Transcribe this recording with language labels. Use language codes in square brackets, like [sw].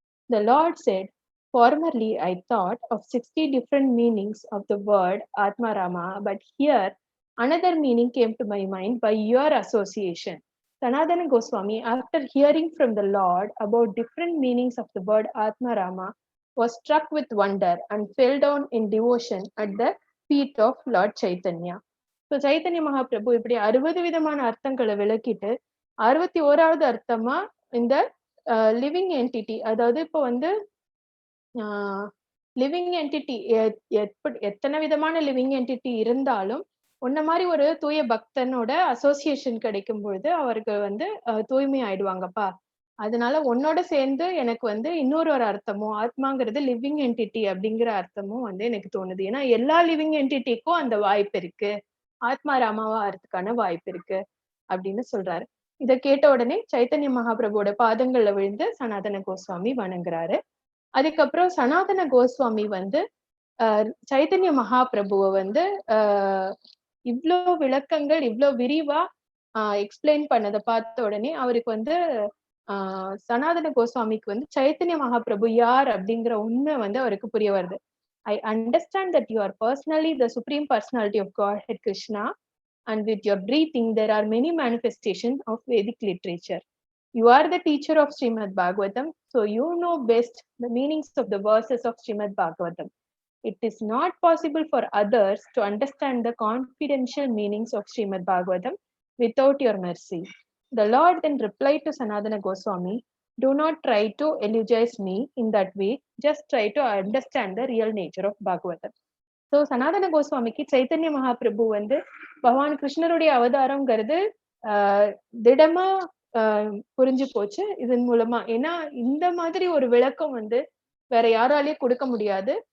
[en] The Lord said, formerly I thought of 60 different meanings of the word Atma Rama, but here another meaning came to my mind by your association. Sanatana Goswami, after hearing from the Lord about different meanings of the word Atma Rama, was struck with wonder and fell down in devotion at the feet of Lord Chaitanya. [ta] So Chaitanya Mahaprabhu இப்படி 60 விதமான அர்த்தங்களை விளக்கிட்டு 61வது அர்த்தமா இந்த living entity, அதாவது இப்போ வந்து living entity எத்தனை விதமான லிவிங் என்டிட்டி இருந்தாலும் உன்ன மாதிரி ஒரு தூய பக்தனோட அசோசியேஷன் கிடைக்கும் பொழுது அவருக்கு வந்து தூய்மை ஆயிடுவாங்கப்பா. அதனால உன்னோட சேர்ந்து எனக்கு வந்து இன்னொரு அர்த்தமும் ஆத்மாங்கிறது லிவிங் என்டிட்டி அப்படிங்கிற அர்த்தமும் வந்து எனக்கு தோணுது. ஏன்னா எல்லா லிவிங் என்டிட்டிக்கும் அந்த வாய்ப்பு இருக்கு, ஆத்மா ராமாவா ஆகிறதுக்கான வாய்ப்பு இருக்கு அப்படின்னு சொல்றாரு. இதை கேட்ட உடனே சைத்தன்ய மகாபிரபுவோட பாதங்கள்ல விழுந்து சனாதன கோஸ்வாமி வணங்குறாரு. அதுக்கப்புறம் சனாதன கோஸ்வாமி வந்து சைத்தன்ய மகாபிரபுவை வந்து இவ்வளோ விளக்கங்கள் இவ்வளோ விரிவா எக்ஸ்பிளைன் பண்ணதை பார்த்த உடனே அவருக்கு வந்து சனாதன கோஸ்வாமிக்கு வந்து சைத்தன்ய மகாபிரபு யார் அப்படிங்கிற உண்மை வந்து அவருக்கு புரிய வருது. [en] I understand that you are personally the supreme personality of God, Hare Krishna, and with your breathing there are many manifestations of Vedic literature. You are the teacher of Srimad Bhagavatam, so you know best the meanings of the verses of Srimad Bhagavatam. It is not possible for others to understand the confidential meanings of Srimad Bhagavatam without your mercy. The Lord then replied to Sanatana Goswami, do not try to eulogize me in that way, just try to understand the real nature of Bhagavatam. [ta] So Sanatana Goswamiki Chaitanya Mahaprabhu வந்து பகவான் கிருஷ்ணருடைய அவதாரம்ங்கிறது திடமா புரிஞ்சு போச்சு இதன் மூலமா. ஏன்னா இந்த மாதிரி ஒரு விளக்கம் வந்து வேற யாராலையும் கொடுக்க முடியாது.